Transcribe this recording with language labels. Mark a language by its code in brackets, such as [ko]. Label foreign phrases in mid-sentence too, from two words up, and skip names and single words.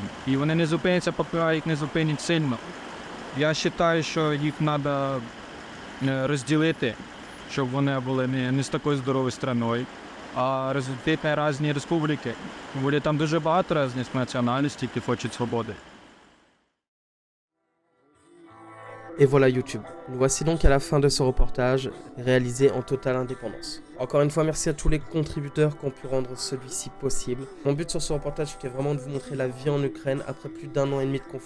[uk] І вони не зупиняться, поки їх не зупинять сильно. Я вважаю, що їх треба розділити, щоб вони були не з такою здоровою страною, а розділити на різні республіки. Буде там дуже багато різних національностей, які хочуть свободи. [fr] Et voilà YouTube. Nous voici donc à la fin de ce reportage, réalisé en totale indépendance. Encore une fois, merci à tous les contributeurs qui ont pu rendre celui-ci possible. Mon but sur ce reportage était vraiment de vous montrer la vie en Ukraine après plus d'1 an et demi de conflit.